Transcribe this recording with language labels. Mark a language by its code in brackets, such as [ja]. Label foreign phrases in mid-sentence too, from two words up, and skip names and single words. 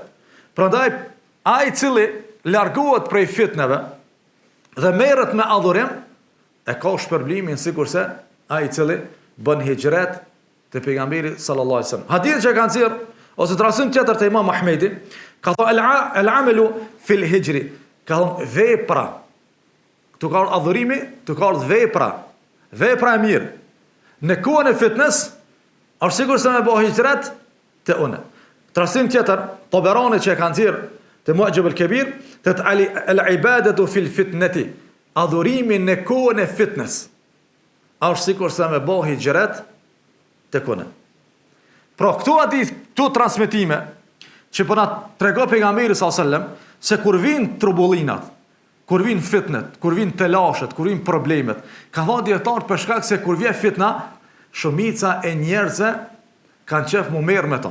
[sq] Prandaj ai i cili largohet prej fitneve dhe merret me adhurim, e ka shpërblimin sikurse ai i cili bën hijret te pejgamberi [ar] صلى الله عليه وسلم. [sq] Hadith që kanë thirr ose transmetim tjetër te Imam Ahmedi, ka thënë [ar] العمل في الهجر, [sq] ka thënë vepra. Tu ka ardhur adhurimi, tu ka ardhur vepra e mirë. Në kohën e fitnes, është sikur se me bëhë hijret te une. Transmetim tjetër, Taberani që e kanë thirr te Mu'jam al-Kabir, te [ar] العبادة في الفتنة, [sq] adhurimi në kohën e fitnes, është sikur se me bëhë hijret te une. Pra këtu hadith, këtu transmetime që po na tregon pejgamberi [ar] صلى الله عليه وسلم [sq] se kur vijnë trubullinat, kur vijnë fitnet, kur vijnë telashet, kur vijnë problemet, ka thënë dietar për shkak se kur vjen fitna, shumica e njerëzve kanë qef mu merr me to.